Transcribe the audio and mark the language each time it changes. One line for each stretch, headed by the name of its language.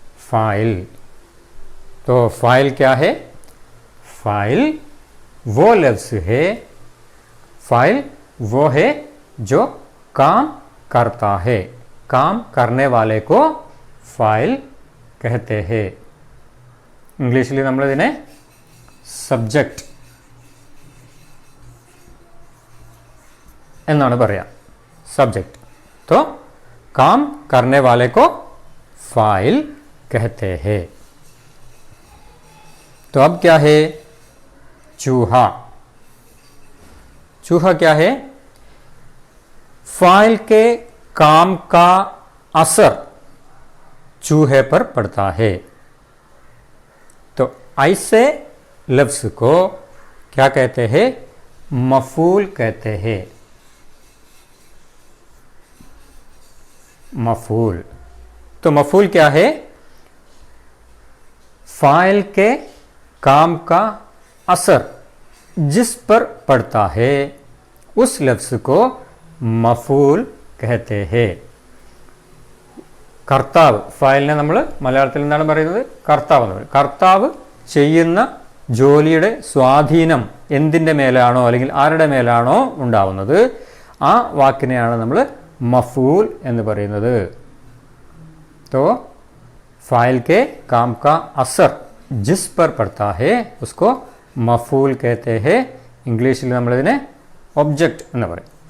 Hindi: File. तो file क्या है? फ़ाइल वो लफ्ज़ है, फ़ाइल वो है जो काम करता है. काम करने वाले को फ़ाइल कहते हैं. इंग्लिश में
Malayalam: നമ്മൾ ഇതിനെ സബ്ജക്റ്റ് എന്നാണ് പറയാ.
English: Subject.
Hindi: तो काम करने वाले को फ़ाइल कहते हैं. तो अब क्या है? चूहा. चूहा क्या है? फ़ाइल के काम का असर चूहे पर पड़ता है. तो ऐसे लफ्ज़ को क्या कहते हैं? मफ़ूल कहते हैं. मफ़ूल. तो मफ़ूल क्या है? फ़ाइल के काम का असर जिस पर पड़ता है उस लफ्ज़ को मफ़ूल कहते हैं.
Malayalam: കർത്താവ്. ഫായിലിനെ നമ്മൾ മലയാളത്തിൽ എന്താണ് പറയുന്നത്? കർത്താവ് എന്ന് പറയും. കർത്താവ് ചെയ്യുന്ന ജോലിയുടെ സ്വാധീനം എന്തിൻ്റെ മേലാണോ അല്ലെങ്കിൽ ആരുടെ മേലാണോ ഉണ്ടാവുന്നത് ആ വാക്കിനെയാണ് നമ്മൾ മഫൂൽ എന്ന് പറയുന്നത്. तो
Hindi: फ़ाइल के काम का असर जिस पर पड़ता है उसको मफूल कहते हैं.
Malayalam: ഇംഗ്ലീഷിൽ നമ്മൾ ഇതിനെ ഒബ്ജക്റ്റ് എന്ന് പറയും.